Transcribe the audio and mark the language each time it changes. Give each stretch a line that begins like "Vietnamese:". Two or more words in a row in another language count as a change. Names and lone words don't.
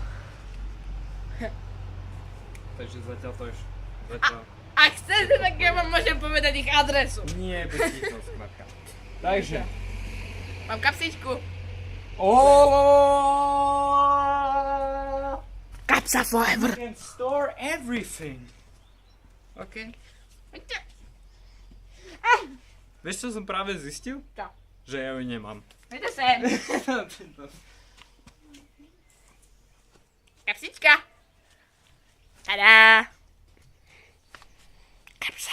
Slovak: Takže zatiaľ to je... Ak chcete, tak ja vám môžem povedať ich adresu. Nie, bezpečná skladka. Takže. Mám kapsičku. Kapsa forever.
English: You can store everything. OK.
Slovak: Vieš, čo som práve zistil? Čo? Že ja ju nemám. Poďte sem. Kapsička. Tada. Kapsa.